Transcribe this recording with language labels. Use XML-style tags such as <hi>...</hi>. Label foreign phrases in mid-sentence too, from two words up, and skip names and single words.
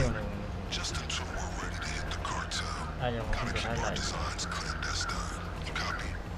<en>Just until we're ready to hit the cartel.</en> <my>အဲ့ကြောင့်ဒီကထားလိုက်</my> <en>Designs clandestine. You copy?</en>